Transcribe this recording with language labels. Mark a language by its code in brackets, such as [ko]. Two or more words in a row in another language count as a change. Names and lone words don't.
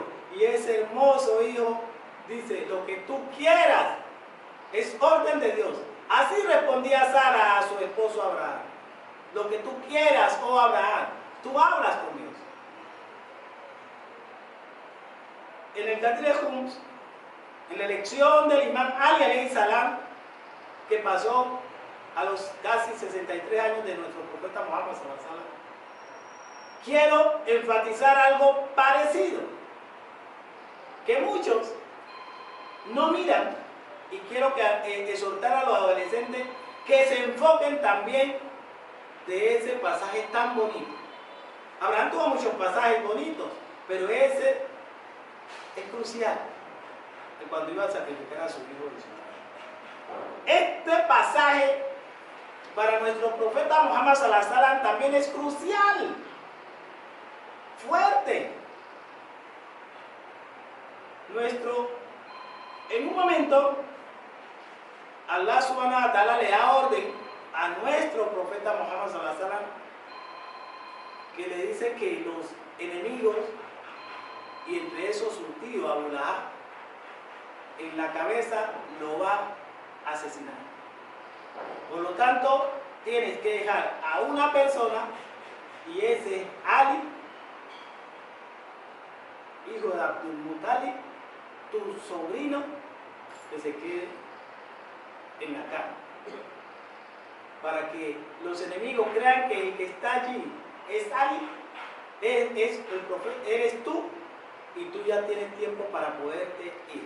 [es] Y ese hermoso hijo dice: lo que tú quieras, es orden de Dios. Así respondía Sara a su esposo Abraham: lo que tú quieras, oh Abraham. Tú hablas con Dios. En el Gadir Humus, en la elección del imán Ali [ar] عليه السلام, [es] que pasó a los casi 63 años de nuestro profeta Muhammad [ar] صلى الله عليه وسلم, [es] quiero enfatizar algo parecido, que muchos no miran, y quiero exhortar a los adolescentes que se enfoquen también de ese pasaje tan bonito. Abraham tuvo muchos pasajes bonitos, pero ese es crucial, de cuando iba a sacrificar a su hijo Ismael. Este pasaje para nuestro profeta Muhammad [ar] صلى الله عليه وسلم [es] también es crucial, fuerte. En un momento, [ar] الله سبحانه وتعالى [es] le da orden a nuestro profeta Muhammad [ar] صلى الله عليه وسلم, [es] que le dice que los enemigos, y entre esos su tío Abu Lahab, en la cabeza lo va a asesinar. Por lo tanto, tienes que dejar a una persona, y ese es Ali, hijo de Abdul Muttalib, tu sobrino, que se quede en la cama, para que los enemigos crean que el que está allí es Ali, es el profeta, eres tú, y tú ya tienes tiempo para poderte ir.